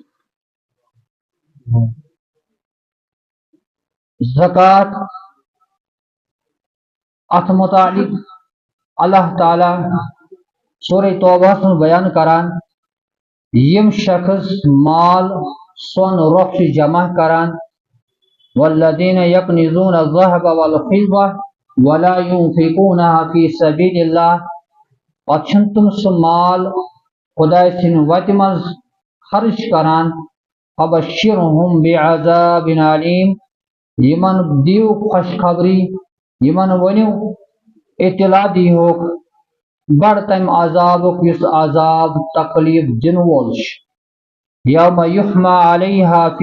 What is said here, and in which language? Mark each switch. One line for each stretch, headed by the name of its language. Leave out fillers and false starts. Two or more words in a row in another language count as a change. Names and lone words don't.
Kashmiri: زکات اتھ متعلق اللہ تعالیٰ سورہ توبہس منٛز بیان کران یِم شخص مال سۄن رۄپھ چھِ جمع کران
Arabic: والذین یکنزون الذهب والفضة ولا ينفقونها في سبیل اللہ
Kashmiri: پتہٕ چھِنہٕ تِم سُہ مال خداے سٕنٛدِ وتہِ منٛز خرچ کران
Arabic: فبشرهم بعذاب علیم
Kashmiri: یِمن دِیِو خوشخبری یِمن ؤنِو اطلاع دیٖہوکھ بڑٕ تمہِ عذابُک یُس عذاب تکلیف دِنہٕ وول چھُ
Arabic: یوم یحمى علیہا فی